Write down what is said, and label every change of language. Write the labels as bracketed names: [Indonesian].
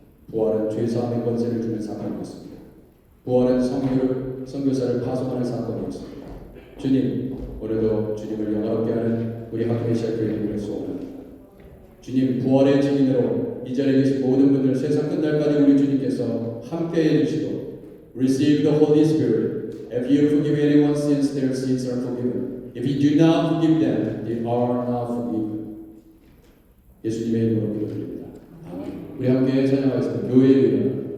[Korean] 부활은 죄사함의 권세를 주는 사건이었습니다. 부활은 선교사를 파송하는 사건이었습니다. 주님, 오늘도 주님을 영화롭게 하는 우리 하크네시아 교회 되기를 소원합니다. 주님 부활의 증인으로 이 자리에 계신 모든 분들 세상 끝날까지 우리 주님께서 함께해 주시고 [English] Receive the Holy Spirit. If you forgive anyone's sins, their sins are forgiven. If you do not forgive them, they are not forgiven. [Korean] 예수님의 이름으로 기도드립니다. 아멘. 우리 함께 찬양하겠습니다. 교회의 이름.